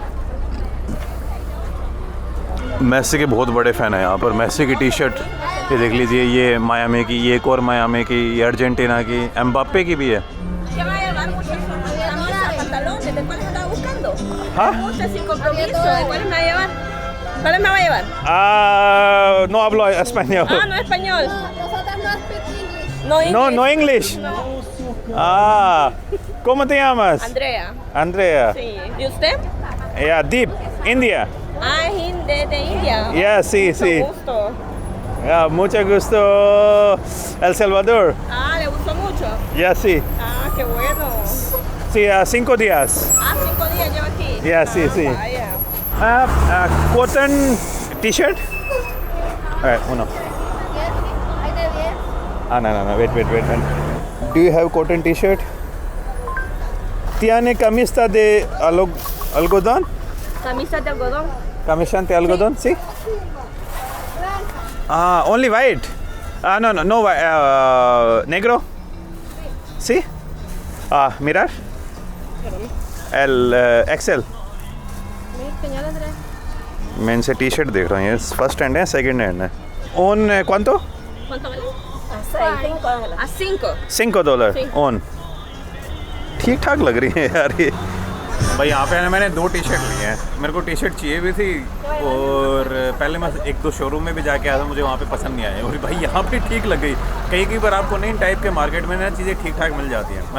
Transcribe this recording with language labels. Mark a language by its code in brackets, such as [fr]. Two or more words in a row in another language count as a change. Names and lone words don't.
[hi] मेसी के बहुत बड़े फ़ैन है यहाँ पर। मेसी की टी शर्ट ये देख लीजिए, ये मायामी की, ये एक और मायामी की, ये अर्जेंटीना की, एम्बाप्पे की भी है। [es] हाँ no hablo español. Ah, no español. [en] No English. [es] ¿Cómo te llamas? Andrea. Andrea. Sí. ¿Y usted? [en] Yeah, Deep, India. [es] Ah, es de India. Yeah, sí, sí. Mucho gusto. Yeah, mucho gusto. El Salvador. Ah, ¿le gustó mucho? Yeah, sí. Ah, qué bueno. Sí, 5 días. Ah, 5 días lleva aquí. Yeah, sí, sí. Vaya. [en] Cotton t-shirt. Uno. [es] No. [en] Wait. Do you have cotton t-shirt? [es] ¿Tiene camisa de algodón? Camisa de algodón. Camisa de algodón, sí. [en] Only white. [es] No, negro. Sí. Mirar. El XL. [hi] मैं इनसे टी शर्ट देख रहा हूँ, ये [en] first hand [hi] है [en] second hand [hi] है। [es] ओन ¿cuánto? ¿Cuánto vale? A 5. $5 Sí. [hi] ओन। ठीक ठाक लग रही है यार ये। भाई यहाँ पे मैंने 2 टी शर्ट लिए हैं। मेरे को टी शर्ट चाहिए भी थी, और पहले मैं 1-2 शोरूम में भी जाके आया था, मुझे वहाँ पे पसंद नहीं आया। और भाई यहाँ पे ठीक लग गई। कई बार आपको नहीं टाइप के मार्केट में ना चीज़ें ठीक ठाक मिल जाती हैं।